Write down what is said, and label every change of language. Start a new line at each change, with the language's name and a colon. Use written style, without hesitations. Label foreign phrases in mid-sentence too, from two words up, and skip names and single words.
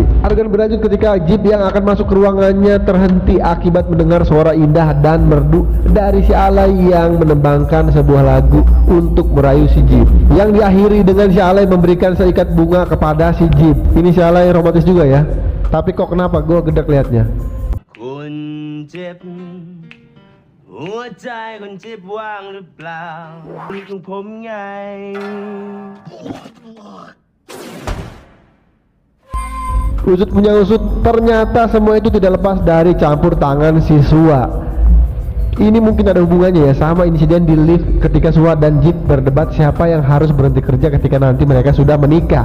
Indonesian: Adegan berlanjut ketika Jeep yang akan masuk ke ruangannya terhenti akibat mendengar suara indah dan merdu dari si Alay yang menembangkan sebuah lagu untuk merayu si Jeep, yang diakhiri dengan si Alay memberikan seikat bunga kepada si Jeep. Ini si Alay romantis juga ya, tapi kok kenapa gue gedek liatnya.
Thai: คุณเจ็บหัวใจคนเจ็บว่างหรือเปล่านี่ของผมไง
Indonesian: Usut punya usut, ternyata semua itu tidak lepas dari campur tangan si Sua. Ini mungkin ada hubungannya ya sama insiden di lift ketika Sua dan Jeep berdebat siapa yang harus berhenti kerja ketika nanti mereka sudah menikah.